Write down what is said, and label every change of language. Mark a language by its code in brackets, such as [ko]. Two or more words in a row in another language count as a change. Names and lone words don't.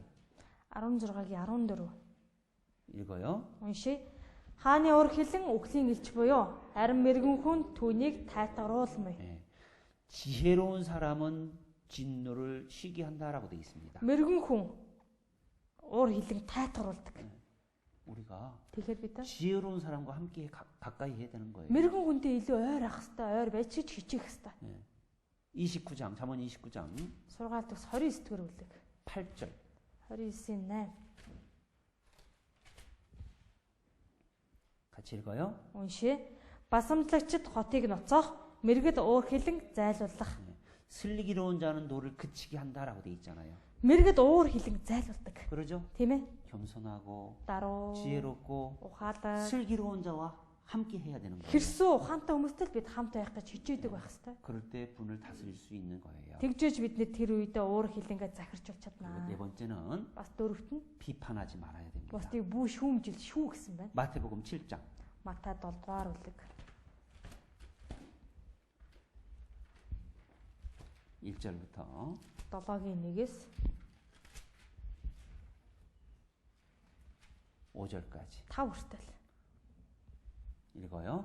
[mn] 16-гийн 14. [ko] 읽어요. [mn] Уншия. Хааны уур хилэн үхлийн элч буюу харин мэрэгэн хүн түүнийг тайтгаруулмай. [ko] 예. 지혜로운 사람은 진노를 쉬게 한다라고 되어 있습니다. [mn] Мэрэгэн хүн уур хилэн тайтгаруулдаг. [ko] 우리가 [mn] Тэгэхээр бид [ko] 지혜로운 사람과 함께 가까이 해야 되는 거예요. [mn] мэрэгэн хүнтэй илүү ойр ах хэвээр, ойр байж ч хичээх хэвээр. [ko] 29장 잠언 29장 [mn] Сургаалт ус 29-р бүлэг [ko] 8절 [mn] 29-ийн 8. [ko] 같이 읽어요. [mn] Уншия. Басамдлагчид хотыг ноцоох, мэрэгд уур хилэн зайлуулах. [ko] 슬리기로 온 자는 노를 그치게 한다라고 되어 있잖아요. [mn] Мэрэгд уур хилэн зайлуулдаг. [ko] 그러죠? [mn] Тийм ээ? [ko] 겸손하고 [mn] Даруу, [ko] 지혜롭고 [mn] ухаалаг, [ko] 슬기로운 자와 함께 해야 되는 거예요. [mn] хэрсүү ухаантай хүмүүстэй л бид хамт байх гэж хичээдэг байх хэвээр. [ko] 그럴 때 분을 다스릴 수 있는 거예요. [mn] Тэгжээж бид нэр тэр үедээ уур хилэнгээ захирч болж [ko] 그리고 [mn] чаднаа. [ko] 네 번째는 [mn] Бас дөрөвт нь [ko] 비판하지 말아야 됩니다. [mn] бусдыг бүү шүүмжил шүү гэсэн байна. [ko] 마태복음 7장 [mn] Матай 7-р бүлэг [ko] 1절부터 [mn] 7-гийн 1-ээс [ko] 5절까지 [mn] 5 хүртэл. [ko] 읽어요.